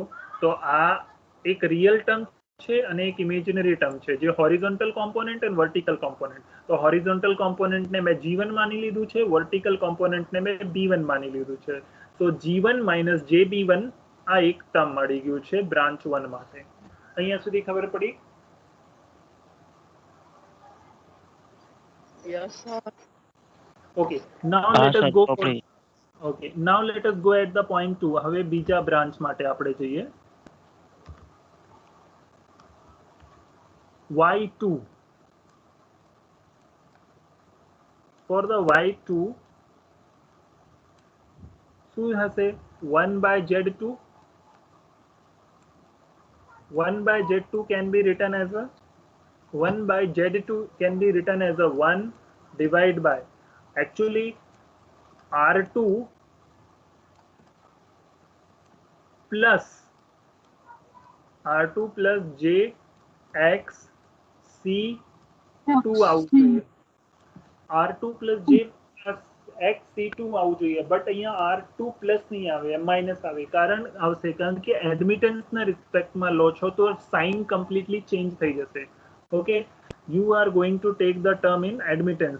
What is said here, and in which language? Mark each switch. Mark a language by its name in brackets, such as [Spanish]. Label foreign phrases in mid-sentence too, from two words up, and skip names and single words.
[Gujarati] તો આ એક [English] real term [Gujarati] છે અને એક [English] imaginary term [Gujarati] છે, જે [English] horizontal component [Gujarati] અને [English] vertical component. [Gujarati] તો [English] horizontal component [Gujarati] મેં g1 માની લીધું છે, [English] vertical component [Gujarati] મેં b1 માની લીધું છે. તો g1 - jb1 આ એક ટર્મ મળી ગયું છે બ્રાન્ચ 1 માટે. અહીંયા સુધી ખબર પડી? [English] Yes, sir. Okay, now [Gujarati] હા [English] let us સર go for [Gujarati] ચોપડી. [English] okay, now let us go at the point 2. [Gujarati] હવે બીજા બ્રાન્ચ માટે આપણે જઈએ. y2. [English] For the [Gujarati] y2 શું હશે? 1/z2. [English] 1/z2 can be written as a 1/z2 can be written as a 1 divided by actually r2 plus jxc2 [Gujarati] આવવું જોઈએ. r2 plus jxc2 આવવું જોઈએ, બટ અહીંયા r2 પ્લસ નહીં આવે, માઇનસ આવે. કારણ આવશે કારણ કે એડમિટન્સના રિસ્પેક્ટમાં લો છો તો [English] sign completely change [Gujarati] થઈ જશે. [English] okay, you are going to take the term in admittance.